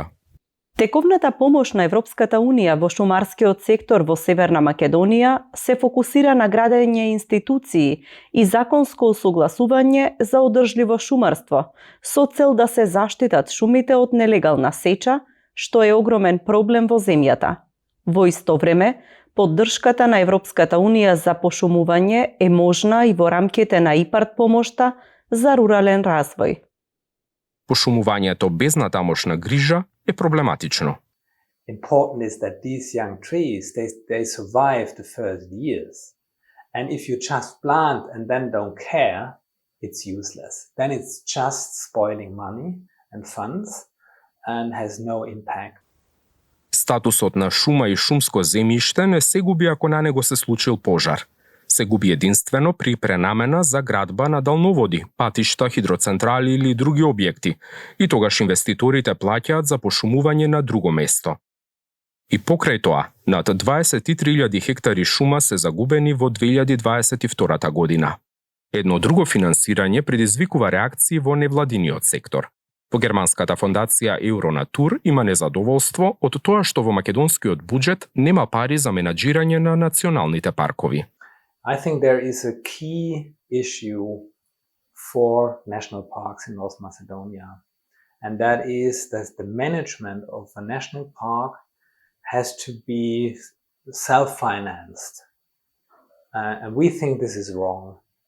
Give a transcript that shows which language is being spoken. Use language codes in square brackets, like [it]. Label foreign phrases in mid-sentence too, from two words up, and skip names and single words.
[mk] Тековната помош на Европската унија во шумарскиот сектор во Северна Македонија се фокусира на градење институции и законско усогласување за одржливо шумарство, со цел да се заштитат шумите од нелегална сеча, што е огромен проблем во земјата. Во исто време, поддршката на Европската унија за пошумување е можна и во рамките на ИПАРД помошта за рурален развој. Пошумувањето без натамошна грижа е проблематично. [en] Important is that these young trees, they survive the first years. And if you just plant and then don't care, it's useless. Then it's just spoiling money and funds and has no impact. [mk] Статусот на шума и шумско земјиште не се губи ако на него се случил пожар. Се губи единствено при пренамена за градба на далноводи, патишта, хидроцентрали или други објекти, и тогаш инвеститорите плаќаат за пошумување на друго место. И покрај тоа, над 23.000 хектари шума се загубени во 2022 година. Едно друго финансирање предизвикува реакции во невладиниот сектор. По германската фондација Euronatur има незадоволство од тоа што во македонскиот буџет нема пари за менаџирање на националните паркови. [en] I think there is a key issue for national parks in North Macedonia, and that is that the management of a national park has to be self-financed. And we think this is wrong.